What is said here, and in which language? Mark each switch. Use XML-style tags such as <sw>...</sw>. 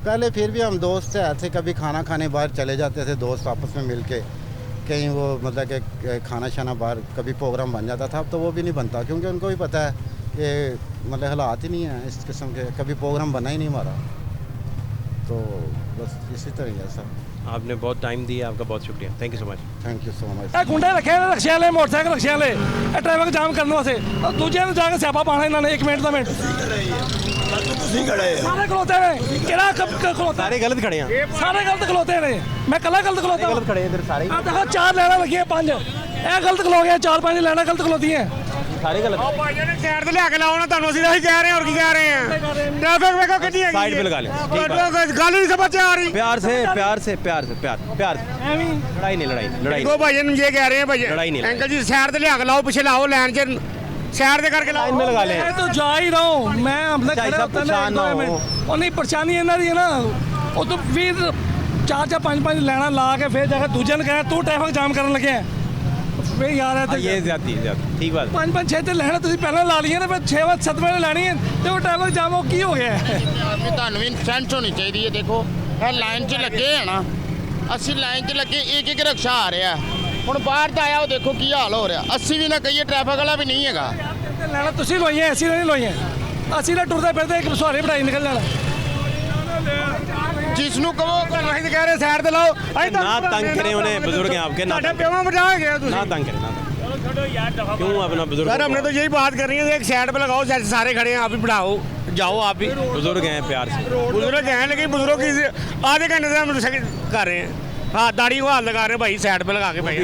<hi>पहले फिर भी हम दोस्त थे, कभी खाना खाने बाहर चले जाते थे दोस्त आपस में मिल के, कहीं वो मतलब कि खाना शाना बाहर कभी प्रोग्राम बन जाता था। अब तो वो भी नहीं बनता, क्योंकि उनको भी पता है ये मतलब हालात ही नहीं है इस किस्म के, कभी प्रोग्राम बना ही नहीं हमारा, तो बस इसी तरह है सर। आपने बहुत टाइम दिया, आपका बहुत शुक्रिया, thank you so much. Thank you so much.</hi> <pa>ਇਹ ਗੁੰਡੇ ਰੱਖੇ ਨੇ ਰਕਸ਼ੇ ਵਾਲੇ, ਮੋਟਰਸਾਈਕਲ ਰਕਸ਼ੇ ਵਾਲੇ, ਇਹ ਟ੍ਰੈਫਿਕ ਜਾਮ ਕਰਨ ਵਾਸਤੇ। ਔਰ ਦੂਜਿਆਂ ਨੂੰ ਜਾ ਕੇ ਸਿਆਪਾ ਪਾਣਾ ਇਹਨਾਂ ਨੇ 1 ਮਿੰਟ ਦਾ ਮਿੰਟ। ਸਾਰੇ ਖਲੋਤੇ ਨੇ, ਕਿਹੜਾ ਖਲੋਤਾ?</pa> <hi>सारे गलत खड़े हैं,</hi> <pa>ਸਾਰੇ ਗਲਤ ਖਲੋਤੇ ਨੇ, ਮੈਂ ਕੱਲਾ ਗਲਤ ਖਲੋਤਾ।</pa> <hi>गलत खड़े हैं इधर सारे,</hi> <pa>ਆ ਦੇਖੋ 4 ਲੈਣਾ ਲੱਗੀਆਂ 5, ਇਹ ਗਲਤ ਖਲੋ ਗਿਆ, 4-5 ਲੈਣਾ ਗਲਤ ਖਲੋਤੀਆਂ।</pa> <hi>सारे गलत।</hi> <pa>ਸਾਈਡ ਤੇ ਲਿਆ ਕੇ ਲਾਓ ਨਾ, ਤੁਹਾਨੂੰ ਅਸੀਂ ਇਹੀ ਕਹਿ ਰਹੇ ਹਾਂ, ਹੋਰ ਕੀ ਕਹਿ ਰਹੇ ਹਾਂ? ਟ੍ਰੈਫਿਕ ਵੇਖੋ ਕਿੰਨੀ ਹੈਗੀ।</pa> <hi>साइड पे लगा लें, ठीक है।</hi> <pa>ਗੱਲ ਨਹੀਂ ਸਮਝ ਆ ਰਹੀ।</pa> <hi>प्यार से प्यार से प्यार से प्यार प्यार से।</hi> <pa>ਐਵੇਂ</pa> <hi>लड़ाई नहीं लड़ाई नहीं, लड़ाई देखो भाई ये कह रहे हैं भाई, लड़ाई नहीं,</hi> <pa>अंकल जी साइड ਤੇ ਲਿਆ ਕੇ ਲਾਓ, ਪਿੱਛੇ ਲਾਓ ਲਾਈਨ 'ਚ, साइड ਤੇ ਕਰਕੇ ਲਾਓ।</pa> <hi>लाइन में लगा लें। मैं तो जा ही रहा हूँ, मैं अपने चाहे खड़े सब होता परेशान ना हो। और नहीं परेशानी</hi> <pa>ਇਹਨਾਂ ਦੀ है ना, ਉਹ तो फिर 4-5 ਲੈਣਾ ਲਾ ਕੇ ਫਿਰ ਜਾ ਕੇ ਦੂਜੇ ਨੂੰ ਕਹੇ ਤੂੰ ਟ੍ਰੈਫਿਕ ਜਾਮ ਕਰਨ ਲੱਗਿਆ। ਫਿਰ ਯਾਰ</pa> <hi>हाँ, ये ज्यादा ठीक बात।</hi> <pa>5-6 ਤੇ ਲੈਣਾ ਤੁਸੀਂ ਪਹਿਲਾਂ ਲਾ ਲਈਆਂ, ਤੇ ਫਿਰ 6-7 ਲੈਣੀ ਹੈ, ਤੇ ਉਹ ਟ੍ਰੈਫਿਕ ਜਾਮ ਉਹ ਕੀ ਹੋ ਗਿਆ? ਤੁਹਾਨੂੰ ਵੀ ਸੈਂਸ ਹੋਣੀ ਚਾਹੀਦੀ ਹੈ। ਦੇਖੋ ਇਹ ਲਾਈਨ 'ਚ ਲੱਗੇ ਆ ਨਾ, ਅਸੀਂ ਲਾਈਨ 'ਚ ਲੱਗੇ, ਇੱਕ ਰਕਸ਼ਾ ਆ ਰਿਹਾ, ਹੁਣ ਬਾਹਰ ਤਾਂ ਆਇਆ, ਉਹ ਦੇਖੋ ਕੀ ਹਾਲ ਹੋ ਰਿਹਾ। ਅਸੀਂ ਵੀ ਨਾ ਕਹੀਏ, ਟ੍ਰੈਫਿਕ ਵਾਲਾ ਵੀ ਨਹੀਂ ਹੈਗਾ। ਲੈਣਾ ਤੁਸੀਂ ਲਵਾਈਆਂ, ਅਸੀਂ ਨਹੀਂ ਲਵਾਈਆਂ। ਅਸੀਂ ਤਾਂ ਟੁਰਦੇ ਫਿਰਦੇ ਇੱਕ ਸਵਾਰੀ ਬਿਠਾਈ ਨਿਕਲ ਜਾਣਾ। ਜਿਸ ਨੂੰ ਕਹੋ ਅਸੀਂ ਤਾਂ ਕਹਿ ਰਹੇ ਸਾਈਡ ਤੇ ਲਾਓ।</pa> <hi>ना तंग करें उन्हें, बुजुर्ग हैं आपके, ना</hi> <pa>ਤੁਹਾਡੇ ਪਿਓਾਂ ਬਚਾ ਗਿਆ ਤੁਸੀਂ।</pa> <hi>ना तंग करें, ना तंग। क्यों अपना बुजुर्ग? सर हमने तो यही बात करनी है, एक साइड पे लगाओ, सारे खड़े हैं, आप ही बढ़ाओ, जाओ आप भी। बुजुर्ग हैं, प्यार से। बुजुर्ग हैं, लेकिन बुजुर्ग की आधे घंटे से हम कर रहे हैं, हाँ दाढ़ी को हाथ लगा रहे हैं भाई, साइड पे लगा के भाई।</hi>